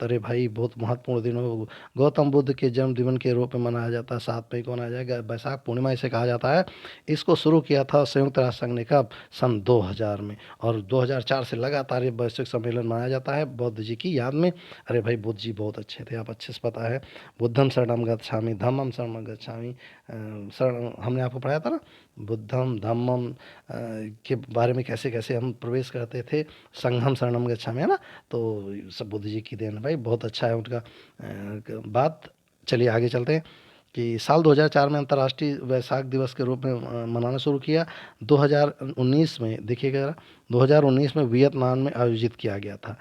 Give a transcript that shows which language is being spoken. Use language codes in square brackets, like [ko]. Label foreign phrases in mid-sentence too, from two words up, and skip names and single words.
[hi] अरे भाई बहुत महत्वपूर्ण दिन हो, गौतम बुद्ध के जन्मदिन के रूप में मनाया जाता है। 7 मई को मनाया जाएगा। वैशाख पूर्णिमा इसे कहा जाता है। इसको शुरू किया था संयुक्त राष्ट्र संघ ने कब? सन 2000 में। और 2004 से लगातार ये वैश्विक सम्मेलन मनाया जाता है बुद्ध जी की याद में। अरे भाई बुद्ध जी बहुत अच्छे थे, आप अच्छे से पता है। [pi] बुद्धम शरणम गच्छामि, धम्मम शरणम गच्छामि, [hi] शरण हमने आपको पढ़ाया था ना, बुद्धम धम्मम के बारे में कैसे कैसे हम प्रवेश करते थे। [pi] संघम शरणम गच्छामि, [hi] है ना। तो सब बुद्ध जी की देन है भाई, बहुत अच्छा है उनका बात। चलिए आगे चलते हैं कि साल 2004 में अंतर्राष्ट्रीय वैशाख दिवस के रूप में मनाना शुरू किया। 2019 में देखिएगा ज़रा, 2019 में वियतनाम में आयोजित किया गया था।